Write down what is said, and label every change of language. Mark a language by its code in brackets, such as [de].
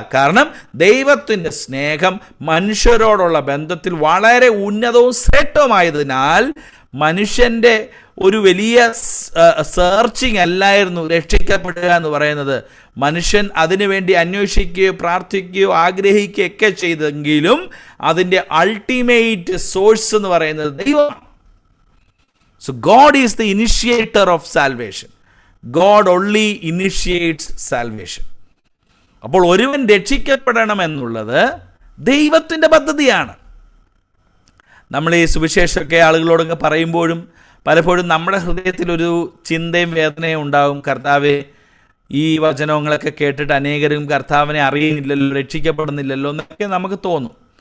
[ml] കാരണം ദൈവത്തിൻ്റെ സ്നേഹം മനുഷ്യരോടുള്ള ബന്ധത്തിൽ വളരെ ഉന്നതവും ശ്രേഷ്ഠവുമായതിനാൽ മനുഷ്യൻ്റെ ഒരു വലിയ സെർച്ചിങ് അല്ലായിരുന്നു രക്ഷിക്കപ്പെടുക എന്ന് പറയുന്നത്. മനുഷ്യൻ അതിനുവേണ്ടി അന്വേഷിക്കുകയോ പ്രാർത്ഥിക്കുകയോ ആഗ്രഹിക്കുകയൊക്കെ ചെയ്തെങ്കിലും അതിൻ്റെ അൾട്ടിമേറ്റ് സോഴ്സ് എന്ന് പറയുന്നത് ദൈവമാണ്. [en] So God is the initiator of salvation. God only initiates salvation. [ml] അപ്പോൾ ഒരുവൻ രക്ഷിക്കപ്പെടണമെന്നുള്ളത് ദൈവത്തിൻ്റെ പദ്ധതിയാണ്. നമ്മൾ ഈ സുവിശേഷമൊക്കെ ആളുകളോടൊക്കെ പറയുമ്പോഴും പലപ്പോഴും നമ്മുടെ ഹൃദയത്തിലൊരു ചിന്തയും വേദനയും ഉണ്ടാകും. കർത്താവെ, ഈ വചനങ്ങളൊക്കെ കേട്ടിട്ട് അനേകരും കർത്താവിനെ അറിയുന്നില്ലല്ലോ, രക്ഷിക്കപ്പെടുന്നില്ലല്ലോ എന്നൊക്കെ നമുക്ക് തോന്നും.